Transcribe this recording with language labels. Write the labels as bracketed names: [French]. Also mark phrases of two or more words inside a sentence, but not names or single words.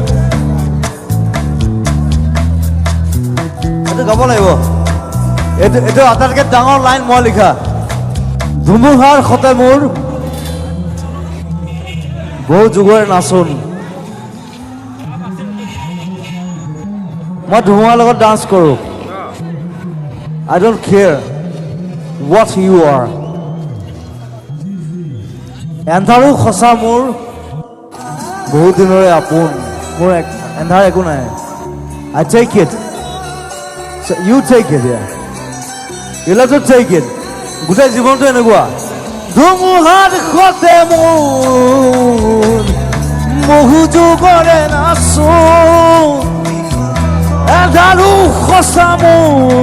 [Assamese] এইটো গাব লাগিব এইটো আটাইতকৈ ডাঙৰ লাইন মই লিখা ধুমুহাৰ সতে মোৰ বহু যুগৰে নাচোন মই ধুমুহাৰ লগত ডান্স কৰোঁ [English] I don't care what you are. [Assamese] এন্ধাৰো সঁচা মোৰ বহুত দিনৰে আপোন মোৰ এন্ধাৰ একো নাই [English] I take it so you take it yeah you have to take it [Assamese] গোটেই জীৱনটো এনেকুৱা ধুমুহাৰ সতে মোৰ বহু যুগৰে নাচো এন্ধাৰো সঁচা মোৰ